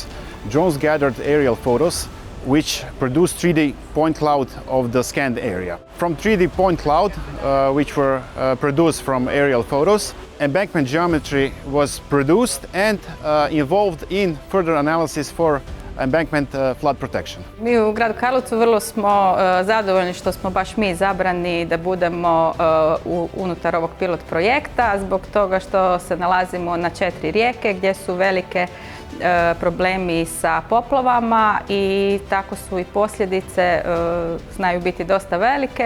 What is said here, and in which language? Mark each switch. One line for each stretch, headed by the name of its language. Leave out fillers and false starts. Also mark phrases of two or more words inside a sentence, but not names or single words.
English: Drones gathered aerial photos which produced 3D point cloud of the scanned area. From 3D point cloud, which were produced from aerial photos, embankment geometry was produced and involved in further analysis for embankment flood protection.
Croatian: Mi u gradu Karlovcu vrlo smo zadovoljni što smo baš mi izabrani da budemo unutar ovog pilot projekta, zbog toga što se nalazimo na 4 rijeke gdje su velike problemi sa poplavama i tako su i posljedice znaju biti dosta velike.